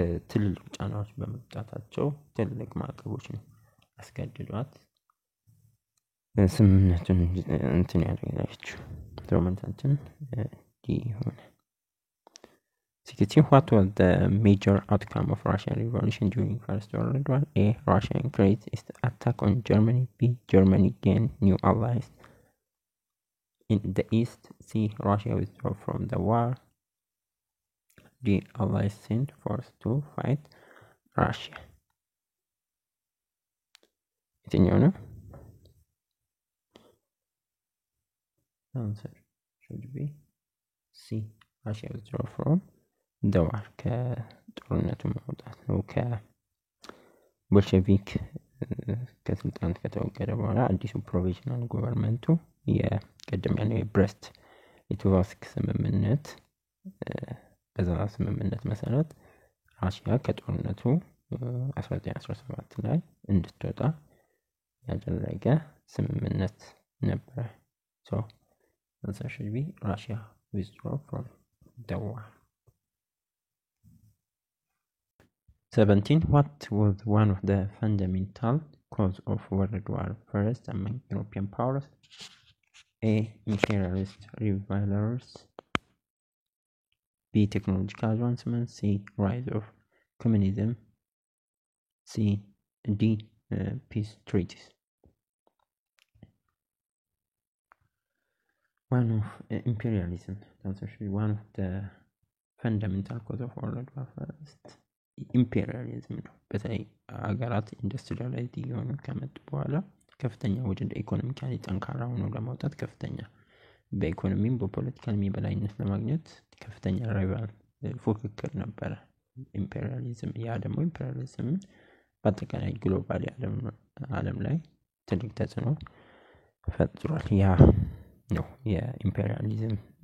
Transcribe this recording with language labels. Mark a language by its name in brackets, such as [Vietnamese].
[Amharic] ትልልቅ ጫናዎች በመጣታቸው ትልልቅ ማዕቀቦች ነው አስገድዷት ስምምነቱን እንትን ያደረገችው። ሮማንታችን ሆነ [English] what was the major outcome of Russian Revolution during First World War? A. Russia increased its attack on Germany. B. Germany gained new allies in the East. C. Russia withdrew from the war. D. Allies sent force to fight Russia. [Amharic] የትኛው ነው? [English] Answer should be C. Russia withdrew from the war. [Amharic] ከጦርነቱ መውጣት ነው። ከቦልሸቪክ ከስልጣን ከተወገደ በኋላ አዲሱ ፕሮቪዥናል ገቨርንመንቱ የቀደም ያለው የብሬስት ሊቶቭስክ ስምምነት በዛ ስምምነት መሰረት ራሽያ ከጦርነቱ 1917 ላይ እንድትወጣ ያደረገ ስምምነት ነበር። [English] so answer should be Russia withdraw from the war. 17 what was one of the fundamental cause of World War I among European powers? A. Imperialist rivalries. B. Technological advancements. C. Rise of communism. C. D. Peace treaties. One of imperialism. That's actually one of the fundamental cause of World War I. [Amharic] ኢምፔሪያሊዝም ነው። በተለይ ሀገራት ኢንዱስትሪያላይዝ እየሆኑ ከመጡ በኋላ ከፍተኛ ወደ ኢኮኖሚካሊ ጠንካራ ሆነው ለማውጣት ከፍተኛ በኢኮኖሚም በፖለቲካል የበላይነት ለማግኘት ከፍተኛ ራይቫል ፉክክር ነበረ ኢምፔሪያሊዝም። ያ ደግሞ ኢምፔሪያሊዝም በአጠቃላይ ግሎባል ዓለም ላይ ትልቅ ተጽዕኖ ፈጥሯል። ያ ነው የኢምፔሪያሊዝም